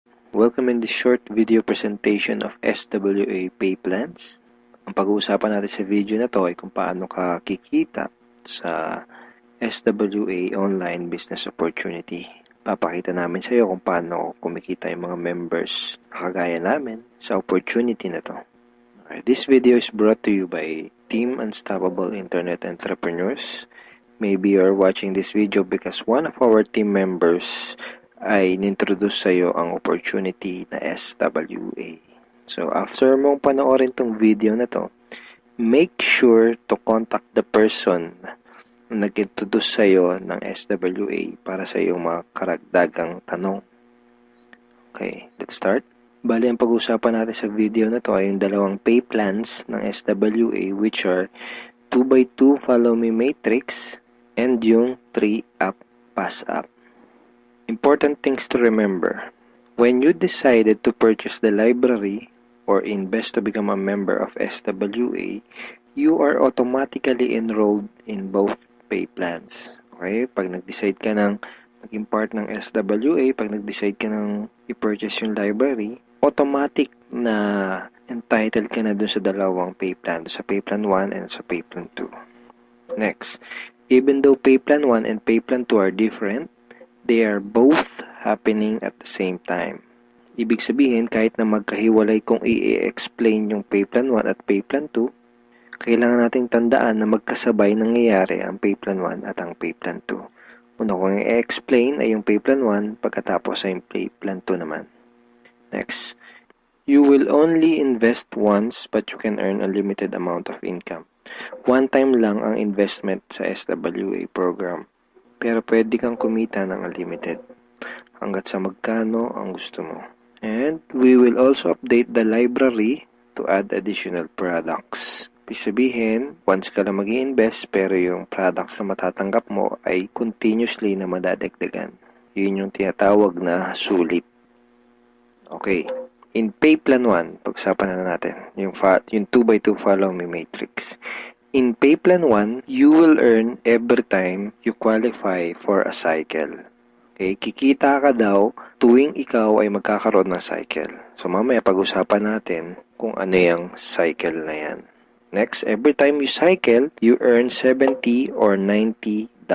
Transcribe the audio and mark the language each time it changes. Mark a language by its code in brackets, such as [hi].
[en] Welcome in this short video presentation of SWA Pay Plans. [tl] Ang pag-uusapan natin sa video na to ay kung paano ka kikita sa SWA Online Business Opportunity. Papakita namin sa iyo kung paano kumikita yung mga members na kagaya namin sa opportunity na to. [en] This video is brought to you by Team Unstoppable Internet Entrepreneurs. Maybe you're watching this video because one of our team members [tl] ay nintroduce sa iyo ang opportunity na SWA. So, after mong panoorin tong video na to, [en] make sure to contact the person [tl] na nag-introduce sa iyo ng SWA para sa iyong mga karagdagang tanong. [en] Okay, let's start. [tl] Bali, ang pag-usapan natin sa video na to ay yung dalawang pay plans ng SWA, [en] which are 2x2 Follow Me Matrix [tl] and yung 3-App Pass App. [en] Important things to remember. When you decided to purchase the library or invest to become a member of SWA, you are automatically enrolled in both pay plans. Okay? [tl] Pag nag-decide ka ng maging part ng SWA, pag nag-decide ka ng i-purchase yung library, automatic na entitled ka na dun sa dalawang pay plan, sa pay plan 1 and sa pay plan 2. [en] Next, even though pay plan 1 and pay plan 2 are different, they are both happening at the same time. [tl] Ibig sabihin, kahit na magkahiwalay kung i-explain yung pay plan 1 at pay plan 2, kailangan nating tandaan na magkasabay nangyayari ang pay plan 1 at ang pay plan 2. Una kong i-explain ay yung pay plan 1, pagkatapos ay yung pay plan 2 naman. [en] Next, you will only invest once but you can earn a limited amount of income. [tl] One time lang ang investment sa SWA program. Pero pwede kang kumita ng unlimited hanggat sa magkano ang gusto mo. [en] And we will also update the library to add additional products. [tl] Ibig sabihin, once ka lang mag-i-invest pero yung products na matatanggap mo ay continuously na madadagdagan. Yun yung tinatawag na sulit. Okay. [en] In pay plan 1, [tl] pag-usapan na natin yung 2x2 Follow Me Matrix. [en] In pay plan 1, you will earn every time you qualify for a cycle. [tl] Okay, kikita ka daw tuwing ikaw ay magkakaroon ng cycle. So mamaya pag-usapan natin kung ano yung cycle na yan. [en] Next, every time you cycle, you earn $70 or $90.